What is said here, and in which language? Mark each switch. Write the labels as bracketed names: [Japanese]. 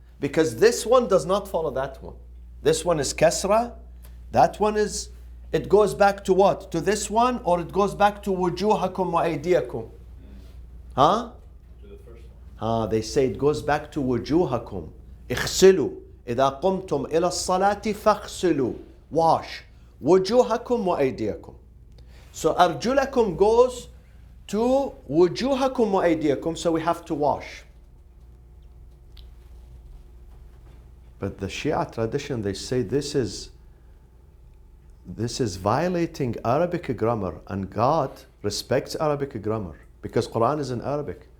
[English] Because this one does not follow that one. This one is kasra. That one is, it goes back to what? To this one, or it goes back to [Arabic] wujuhakum wa aydiyakum? [English] Huh? To the first one. They say it goes back to wujuhakum. [Arabic] اغسلوا إذا قمتم إلى الصلاة فاغسلوا. [English] Wash. [Arabic] وجوهكم وأيديكم. [English] So أرجلكم goes to [Arabic] وجوهكم وأيديكم, [English] so we have to wash. But the Shia tradition, they say this is violating Arabic grammar, and God respects Arabic grammar because Quran is in Arabic.